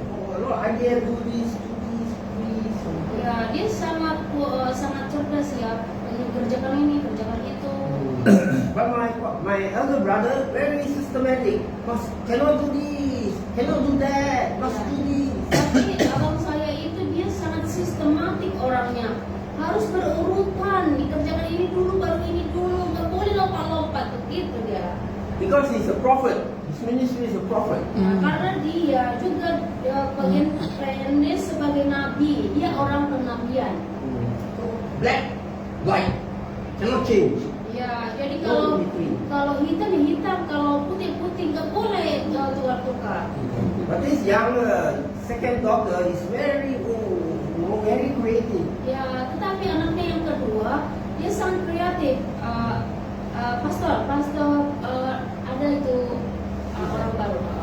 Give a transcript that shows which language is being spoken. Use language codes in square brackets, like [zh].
[en] Oh, a lot of idea, do this, do this, do this. [id] Ya, dia sangat cerdas ya. Kerjakan ini, kerjakan itu. [en] But my elder brother very systematic. Must cannot do this, cannot do that, must do this. [id] Tapi abang saya itu dia sangat sistematik orangnya. Harus berurutan, dikerjakan ini dulu, baru ini dulu. Nggak boleh lompat-lompat, begitu dia. [en] Because he's a prophet. His ministry is a prophet. [id] Karena dia juga bagian dia sebagai nabi, dia orang kenabian. [en] Black, white, cannot change. [id] Ya, jadi [en] No in between. [id] kalau hitam ya hitam, kalau putih putih nggak boleh tukar-tukar. [en] But this younger second daughter is very, very creative. [id] Ya, tetapi anaknya yang kedua dia sangat kreatif. Pastor, ada itu orang baru.